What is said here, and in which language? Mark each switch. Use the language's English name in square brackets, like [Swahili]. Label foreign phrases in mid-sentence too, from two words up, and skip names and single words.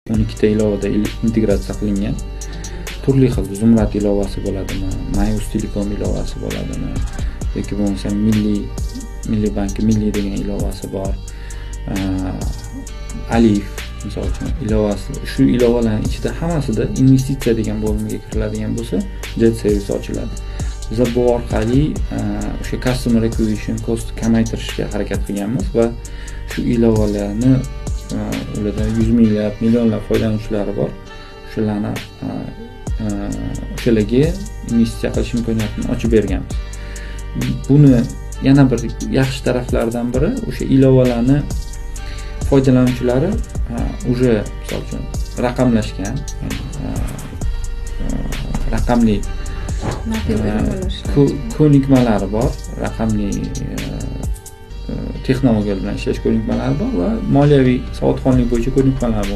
[Uzbek] 12 ta ilovada integratsiya qilingan. Turli xil Zumrad ilovasi bo'ladimi, Mayus Telekom ilovasi bo'ladimi, yoki bo'lmasa Milliy banki Milliy degan ilovasi bor. Alif misol uchun ilovasi. Shu ilovalarning ichida hammasida investitsiya degan bo'limga kiriladigan bo'lsa, jet servis ochiladi. Biz bu orqali o'sha [English] customer acquisition cost [Uzbek] kamaytirishga harakat qilganmiz va shu ilovalarni ulardan 100 minglab, millionlab foydalanuvchilari bor. O'shalarga investitsiya qilish imkoniyatini ochib berganmiz. Buni yana bir yaxshi taraflaridan biri o'sha ilovalarni foydalanuvchilari уже misol uchun raqamlashgan, raqamli ko'nikmalari bor, raqamli texnologiyalar bilan ishlash ko'nikmalari bor va moliyaviy savodxonlik bo'yicha ko'nikmalar bor.